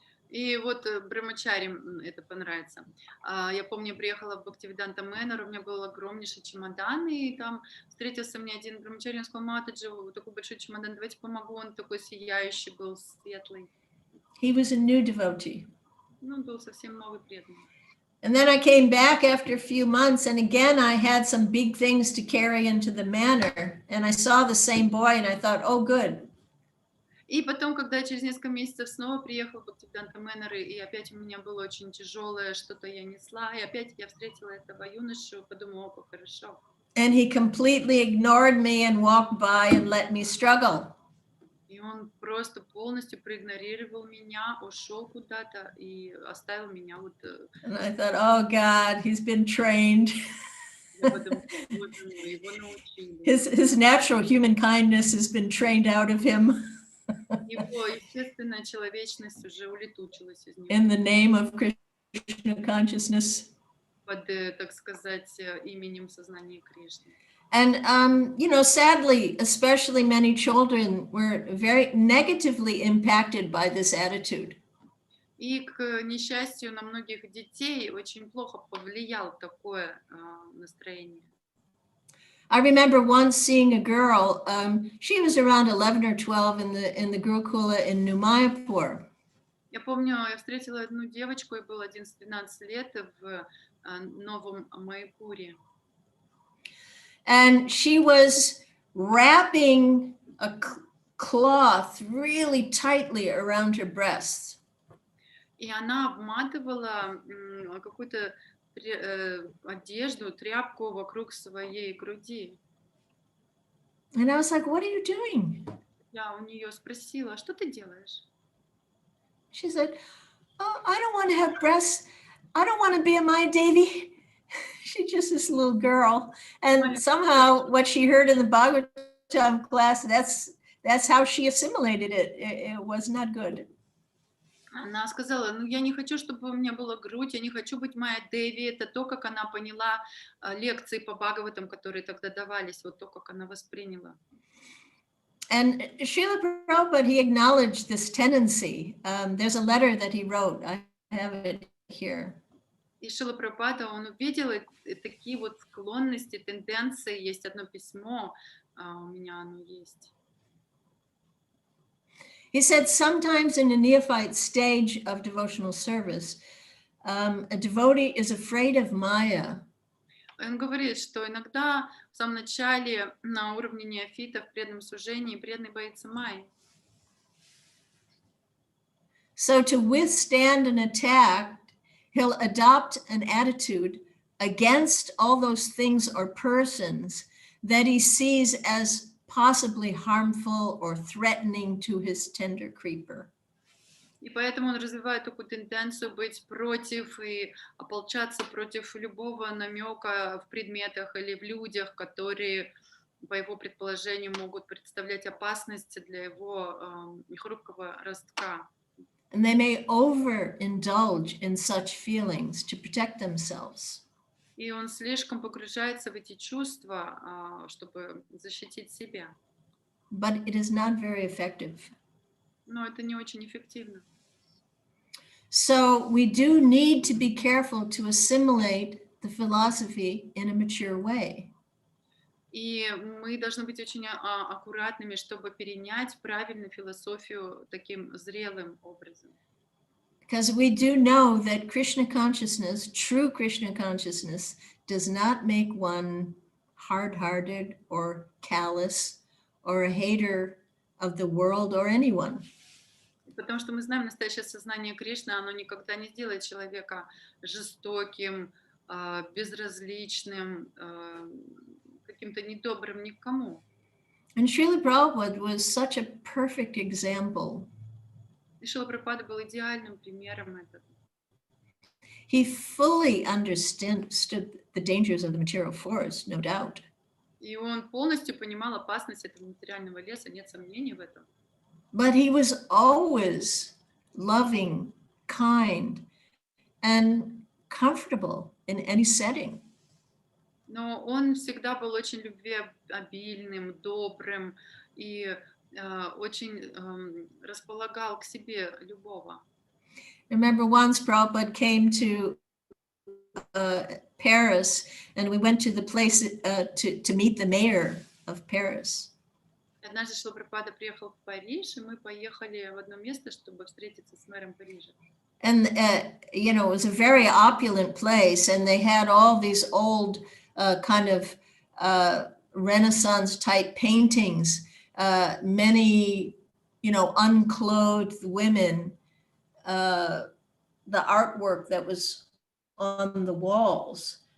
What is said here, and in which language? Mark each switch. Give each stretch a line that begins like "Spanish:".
Russian: И вот Брамачари это понравится. Я помню, приехала в Бхактивиданта Мэннер, у меня был огромнейший чемодан, и там встретился мне один Брамачари, он сказал: Матаджи, такой большой чемодан, давайте помогу. Он такой сияющий был, светлый.
English: He was a new devotee.
Russian: Ну, он был совсем новый преданный.
English: And then I came back after a few months, and again I had some big things to carry into the manor, and I saw the same boy, and I thought, oh, good.
Russian: И потом, когда я через несколько месяцев снова приехала в Бхактивиданта Мэннер, и опять у меня было очень тяжелое, что-то я несла, и опять я встретила этого юношу, подумала: о, как хорошо.
English: And he completely ignored me and walked by and let me struggle.
Russian: И он просто полностью проигнорировал меня, ушел куда-то и оставил меня вот.
English: And I thought, oh God, he's been trained.
Russian: Я подумала: боже мой, его научили.
English: His natural human kindness has been trained out of him
Russian: Его естественная человечность уже улетучилась из него
English: in the name of Krishna consciousness.
Russian: под, так сказать, именем сознания Кришны.
English: And, you know, sadly, especially many children were very negatively impacted by this attitude.
Russian: И, к несчастью, на многих детей очень плохо повлияло такое настроение.
English: I remember once seeing a girl, she was around 11 or 12 in the Gurukula in New Mayapur.
Russian: Я помню, я встретила одну девочку, ей было 11-12 лет в Новом Майяпуре.
English: And she was wrapping a cloth really tightly around her breasts.
Russian: И она обматывала какую-то одежду, тряпку вокруг своей груди.
English: And I was like, what are you doing?
Russian: Я у нее спросила: что ты делаешь?
English: She said, oh, I don't want to have breasts. I don't want to be a Maya Devi. She's just this little girl. And somehow what she heard in the Bhagavatam class, that's how she assimilated it. It was not good.
Russian: Она сказала: ну, я не хочу, чтобы у меня была грудь, я не хочу быть Майя Деви. Это то, как она поняла лекции по Бхагаватам, которые тогда давались, вот то, как она восприняла.
English: And Srila Prabhupada, he acknowledged this tendency. There's a letter that he wrote. I have it here.
Russian: И Шрила Прабхупада, он увидел такие вот склонности, тенденции. Есть одно письмо, у меня оно есть.
English: He said sometimes in a neophyte stage of devotional service, a devotee is afraid of Maya.
Russian: Он говорит, что иногда в самом начале на уровне неофита в преданном служении преданный боится Майи.
English: So to withstand an attack, he'll adopt an attitude against all those things or persons that he sees as possibly harmful or threatening to his tender creeper.
Russian: И поэтому он развивает такую тенденцию быть против и ополчаться против любого намека в предметах или в людях, которые, по его предположению, могут представлять опасность для его хрупкого ростка.
English: And they may overindulge in such feelings to protect themselves.
Russian: И он слишком погружается в эти чувства, чтобы защитить себя.
English: But it is not very effective.
Russian: Но это не очень эффективно.
English: So we do need to be careful to assimilate the philosophy in a mature way.
Russian: И мы должны быть очень аккуратными, чтобы перенять правильную философию таким зрелым образом.
English: Because we do know that Krishna consciousness, true Krishna consciousness, does not make one hard-hearted or callous or a hater of the world or anyone.
Russian: Потому что мы знаем, настоящее сознание Кришны, оно никогда не сделает человека жестоким, безразличным, каким-то недобрым никому.
English: And Srila Prabhupada was such a perfect example.
Russian: И Шрила Прабхупада был идеальным примером этого.
English: He fully understood the dangers of the material forest, no doubt.
Russian: И он полностью понимал опасность этого материального леса, нет сомнений в этом.
English: but he was always loving, kind, and comfortable in any setting.
Russian: Но он всегда был очень любвеобильным, добрым и очень располагал к себе любого.
English: Remember once Prabhupada came to Paris, and we went to the place to meet the mayor of Paris.
Russian: Однажды Шрила Прабхупада приехал в Париж, и мы поехали в одно место, чтобы встретиться с мэром Парижа.
English: And, you know, it was a very opulent place, and they had all these old kind of Renaissance type paintings, many, you know, unclothed women, the artwork that was on the walls.